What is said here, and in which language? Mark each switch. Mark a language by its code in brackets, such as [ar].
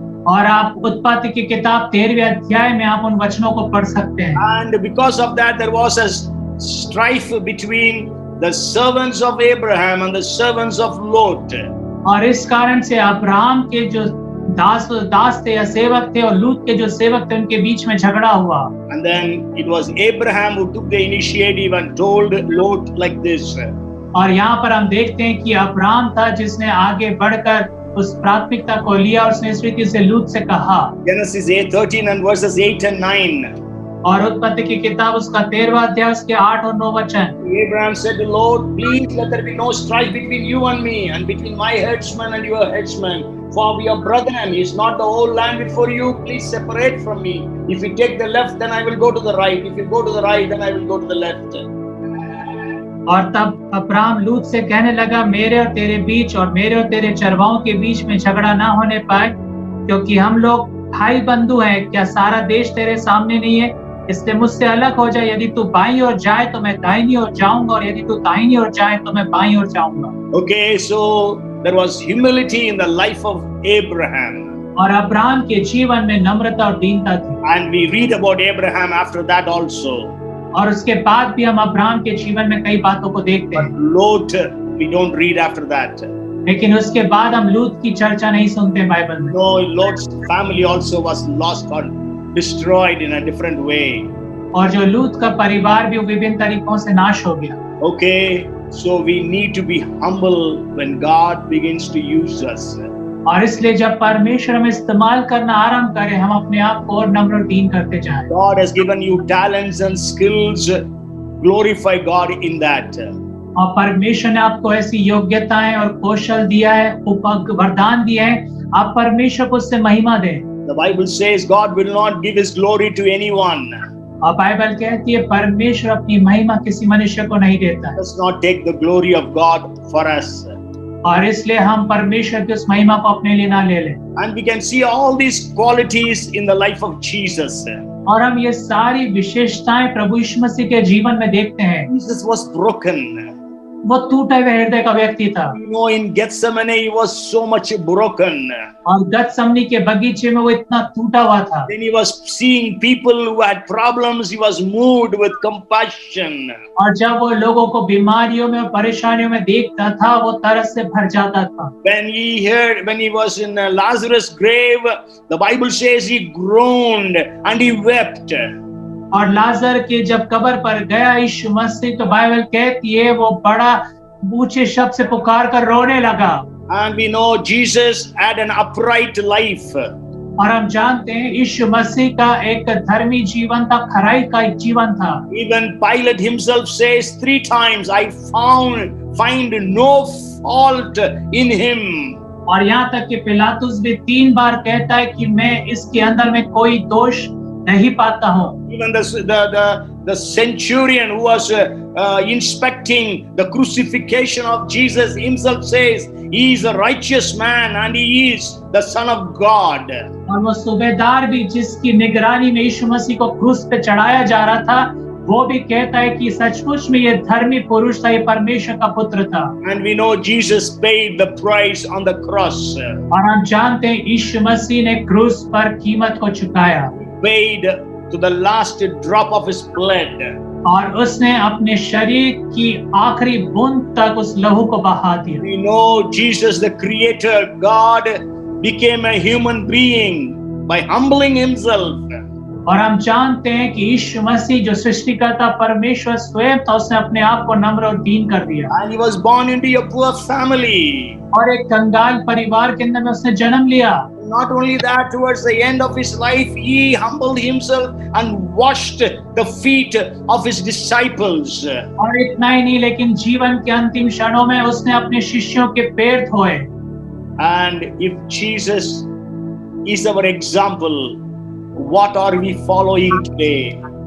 [hi] और आप उत्पत्ति की किताब 13वें अध्याय में आप उन वचनों को पढ़ सकते हैं। [en] And because of that, there was a strife between the servants of Abraham and the servants of Lot. [hi] और इस कारण से अब्राहम के जो दास थे या सेवक थे और लूत के जो सेवक थे उनके बीच में झगड़ा हुआ। [en] And then it was Abraham who took the initiative and told Lot like this. [hi] और यहाँ पर हम देखते हैं कि अब्राहम था जिसने आगे बढ़कर उस प्राथमिकता को लिया और उसने इस रीति से लूत से कहा। [en] Genesis 13 and verses 8 and 9. [hi] और उत्पत्ति की किताब उसका 13वां अध्याय उसके 8 और 9 वचन। [en] Abraham said to Lot, please let there be no strife between you and me, and between my herdsmen and your herdsmen, for we are brethren. Is not the whole land before you? Please separate from me. If you take the left, then I will go to the right. If you go to the right, then I will go to the left. [hi] और तब Abraham लूत से कहने लगा, मेरे और तेरे बीच और मेरे और तेरे चरवाओं के बीच में झगड़ा ना होने पाए, क्योंकि हम लोग भाई बंधु हैं। क्या सारा देश तेरे सामने नहीं है? इसलिए मुझसे अलग हो जाए। यदि तू बाईं ओर जाए तो मैं दाहिनी ओर जाऊंगा, और यदि तू दाहिनी ओर जाए तो मैं बाईं ओर जाऊंगा। [en] Okay, so there was humility in the life of Abraham. [hi] और अब्राहम के जीवन में नम्रता और दीनता थी। [en] And we read about Abraham after that also. [hi] और उसके बाद भी हम अब्राहम के जीवन में कई बातों को देखते [en] But [hi] हैं, [en] Lot, we don't read after that. [hi] लेकिन उसके बाद हम लूत की चर्चा नहीं सुनते बाइबल में। [en] No, Lot's family also was lost or destroyed in a different way. [hi] और जो लूत का परिवार भी विभिन्न तरीकों से नाश हो गया। [en] Okay, so we need to be humble when God begins to use us. [hi] और इसलिए जब परमेश्वर हमें इस्तेमाल करना आरंभ करे, हम अपने आप को और नम्र और दीन करते जाएं। [en] God has given you talents and skills. Glorify God in that. [hi] और परमेश्वर ने आपको ऐसी योग्यताएं और कौशल दिया है, वरदान दिया है, आप परमेश्वर को उससे महिमा दें। [en] The Bible says God will not give His glory to anyone. [hi] और बाइबल कहती है परमेश्वर अपनी महिमा किसी मनुष्य को नहीं देता। [en] Does not take the glory of God for us. [hi] और इसलिए हम परमेश्वर की उस महिमा को अपने लिए ना ले लें। [en] And we can see all these qualities in the life of Jesus. [hi] और हम ये सारी विशेषताएं प्रभु यीशु मसीह के जीवन में देखते हैं। [en] Jesus was broken. [hi] वो टूटे हुए हृदय का व्यक्ति था। [en] You know, in Gethsemane, he was so much broken. [hi] और गतसमनी के बगीचे में वो इतना टूटा हुआ था। [en] Then he was seeing people who had problems. He was moved with compassion. [hi] और जब वो लोगों को बीमारियों में और परेशानियों में देखता था, वो तरस से भर जाता था। [en] When he was in Lazarus' grave, the Bible says he groaned and he wept. [hi] और लाजर के जब कब्र पर गया यीशु मसीह, तो बाइबल कहती है वो बड़ा ऊंचे शब्द से पुकार कर रोने लगा। [en] And we know Jesus had an upright life. [hi] और हम जानते हैं यीशु मसीह का एक धर्मी जीवन था, खराई का एक जीवन था। [en] Even Pilate himself says 3 times, I find no fault in him. [hi] और यहाँ तक कि पिलातुस भी 3 बार कहता है कि मैं इसके अंदर में कोई दोष नहीं पाता हूँ। [en] Even the centurion who was inspecting the crucifixion of Jesus himself says he is a righteous man and he is the Son of God. [hi] और वो सूबेदार भी जिसकी निगरानी में यीशु मसीह को क्रूस पे चढ़ाया जा रहा था, वो भी कहता है कि सचमुच में ये धर्मी पुरुष था, ये परमेश्वर का पुत्र था। [en] And we know Jesus paid the price on the cross. [hi] और हम जानते हैं यीशु मसीह ने क्रूस पर कीमत को चुकाया। [en] Paid to the last drop of his blood. [hi] और उसने अपने शरीर की आखिरी बूंद तक उस लहू को बहा दिया। [en] We know Jesus, the Creator, God, became a human being by humbling himself. [hi] और हम जानते हैं कि यीशु मसीह जो सृष्टिकर्ता परमेश्वर स्वयं था, उसने अपने आप को नम्र और दीन कर दिया। [en] And he was born into a poor family. [hi] और एक कंगाल परिवार के अंदर में उसने जन्म लिया। [en] Not only that, towards the end of his life, he humbled himself and washed the feet of his disciples. [hi] और इतना ही नहीं, लेकिन जीवन के अंतिम क्षणों में उसने अपने शिष्यों के पैर धोए। [en] And if Jesus is our example, what are we following today?